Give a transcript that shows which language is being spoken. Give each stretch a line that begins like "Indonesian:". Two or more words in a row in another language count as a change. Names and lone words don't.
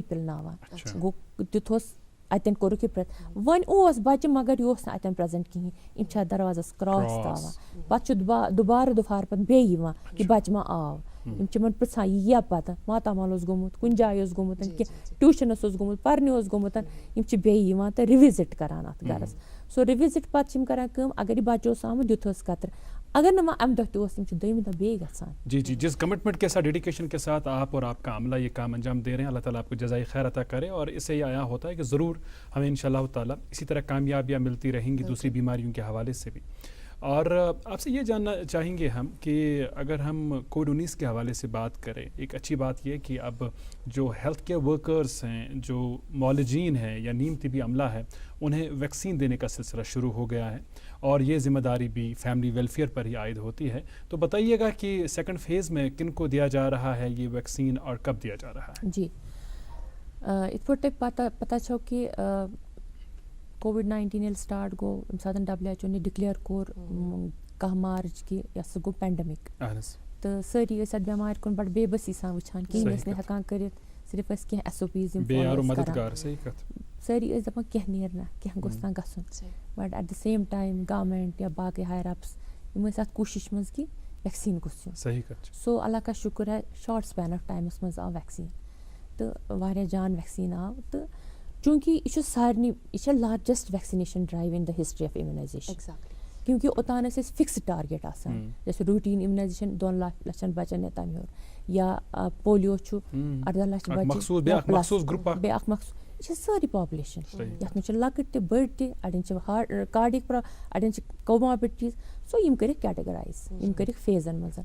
Kashmiri: پِلناوان گوٚو دِتہوس اَتٮ۪ن کوٚرُکھ یہِ وۄنۍ اوس بَچہِ مگر یہِ اوس نہٕ اَتٮ۪ن پرٛزَنٹ کِہیٖنۍ یِم چھِ اَتھ دروازَس کرٛاس تھاوان پَتہٕ چھُ دُبارٕ دُپھار پَتہٕ بیٚیہِ یِوان کہِ بَچہِ ما آو یِم چھِ یِمن پِرٛژھان یہِ یا پَتہٕ ماتامال اوس گوٚمُت کُنہِ جایہِ اوس گوٚمُت کینٛہہ ٹیوٗشَنَس اوس گوٚمُت پَرنہِ اوس گوٚمُت یِم چھِ بیٚیہِ یِوان تہٕ رِوِزِٹ کَران اَتھ گَرَس سو رِوِزِٹ پَتہٕ چھِ یِم کَران کٲم اگر یہِ بَچہِ اوس آمُت دِتہوس قطرٕ اگر نہٕ وۄنۍ اَمہِ دۄہ تہِ اوس یِم چھِ دوٚیمہِ دۄہ بیٚیہِ گژھان
Urdu: جی جی جس کمٹمنٹ کے ساتھ ڈیڈیکیشن کے ساتھ آپ اور آپ کا عملہ یہ کام انجام دے رہے ہیں اللہ تعالیٰ آپ کو جزائے خیر عطا کرے اور اس سے یہ آیا ہوتا ہے کہ ضرور ہمیں انشاءاللہ تعالیٰ اسی طرح کامیابیاں ملتی رہیں گی دوسری بیماریوں کے حوالے سے بھی اور آپ سے یہ جاننا چاہیں گے ہم کہ اگر ہم کووڈ-19 کے حوالے سے بات کریں ایک اچھی بات یہ کہ اب جو
English: health care workers
Urdu: ہیں جو معالجین ہیں یا نیم طبی عملہ ہے انہیں ویکسین دینے کا سلسلہ شروع ہو گیا ہے اور یہ ذمہ داری بھی فیملی ویلفیئر پر ہی عائد ہوتی ہے تو بتائیے گا کہ
English: second phase
Urdu: میں کن کو دیا جا رہا ہے یہ ویکسین اور کب دیا جا رہا ہے؟
Kashmiri: جی یِتھ پٲٹھۍ تۄہہِ پتہ چھو کہ کووِڈ-19 ییٚلہِ سٹاٹ گوٚو ییٚمہِ ساتہٕ WHO نے ڈِکلیئر کوٚر 10 مارٕچ کہِ یہِ ہسا گوٚو پینڈمِک تہٕ سٲری ٲسۍ اَتھ بٮ۪مارِ کُن بَڑٕ بے بٔسی سان وٕچھان کِہیٖنۍ ٲسۍ نہٕ ہٮ۪کان کٔرِتھ صرف ٲسۍ کینٛہہ SOPs یِم سٲری ٲسۍ دَپان کینٛہہ نیرِ نہ کینٛہہ گوٚژھ نہ گژھُن
English: but at the same time
Kashmiri: گورمٮ۪نٹ یا باقٕے ہایر اَپٕس یِم ٲسۍ اَتھ کوٗشِش منٛز کہِ ویکسیٖن گوٚژھ یُن سو
Urdu: اللہ کا شُکر ہے
English: short span of time
Kashmiri: منٛز آو ویکسیٖن تہٕ واریاہ جان ویکسیٖن آو تہٕ چوٗنٛکہِ یہِ چھُ سارنٕے یہِ چھےٚ
English: largest vaccination drive in the history of immunization
Kashmiri: کیونکہِ اوٚتان ٲسۍ أسۍ فِکسٕڈ ٹارگیٹ آسان جیسے
English: routine immunization
Kashmiri: 2 لَچھَن بَچَن یا تَمہِ ہیوٚر یا پولیو چھُ 18 لَچھ بَچہِ بیٚیہِ اکھ مقصوٗد یہِ چھِ سٲرٕے پاپولیشن یَتھ منٛز چھِ لۄکٕٹۍ تہِ بٔڑۍ تہِ اَڑٮ۪ن چھِ کاڈِک اَڑٮ۪ن چھِ کوماربِڈٹیٖز سو یِم کٔرِکھ کیٹَگرایز یِم کٔرِکھ فیزَن منٛز